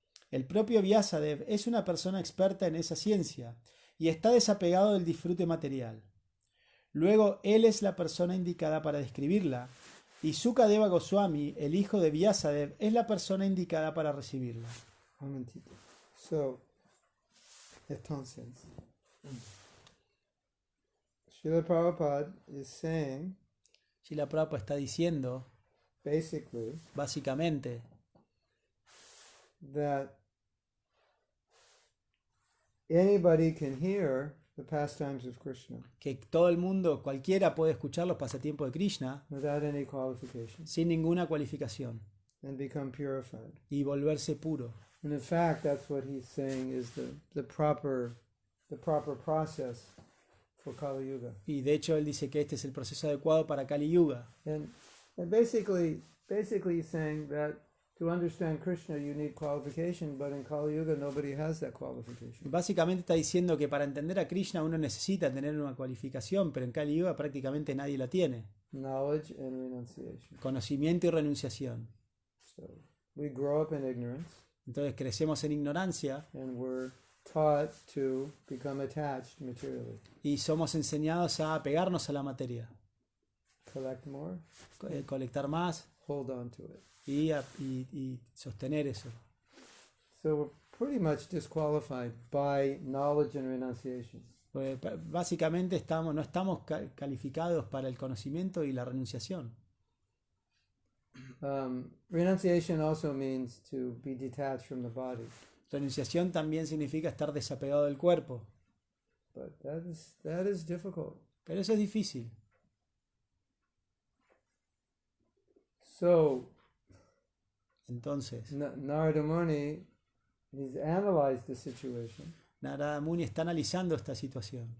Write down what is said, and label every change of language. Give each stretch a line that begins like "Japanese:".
Spanish: El propio Vyasadeva es una persona experta en esa ciencia y está desapegado del disfrute material. Luego, él es la persona indicada para describirla, y Sukadeva Goswami, el hijo de Vyasadeva, es la persona indicada para recibirla. Un momentito.
English: So,
Spanish: entonces,
English: Srila Prabhupada is saying,
Spanish: Srila Prabhupada está diciendo,
English: basically,
Spanish: básicamente,
English: that anybody can hear the pastimes of Krishna
Spanish: que todo el mundo, cualquiera puede escuchar los pasatiempos de Krishna
English: without any qualification
Spanish: sin ninguna cualificación
English: and become purified.
Spanish: y volverse puro.
English: And in fact, that's what he's saying is the proper process for Kali Yuga.
Spanish: Y de hecho él dice que este es el proceso adecuado para Kali Yuga.
English: And basically he's saying that to understand Krishna you need qualification, but in Kali Yuga nobody has that qualification.
Spanish: Básicamente está diciendo que para entender a Krishna uno necesita tener una cualificación, pero en Kali Yuga prácticamente nadie la tiene.
English: Knowledge and renunciation.
Spanish: Conocimiento y renunciación.
English: So we grow up in ignorance
Spanish: Entonces crecemos en ignorancia
English: and we're taught to become attached materially.
Spanish: y somos enseñados a apegarnos a la materia,
English: Collect more,
Spanish: colectar más
English: hold on to it.
Spanish: y sostener eso.
English: So we're pretty much disqualified by knowledge and renunciation.
Spanish: Pues, básicamente no estamos calificados para el conocimiento y la renunciación.
English: Renunciation also means to be detached from the body.
Spanish: Renunciación también significa estar desapegado del cuerpo.
English: But that is difficult.
Spanish: Pero eso es difícil.
English: So,
Spanish: Entonces,
English: Narada Muni, he's analyzed the situation.
Spanish: Narada Muni está analizando esta situación.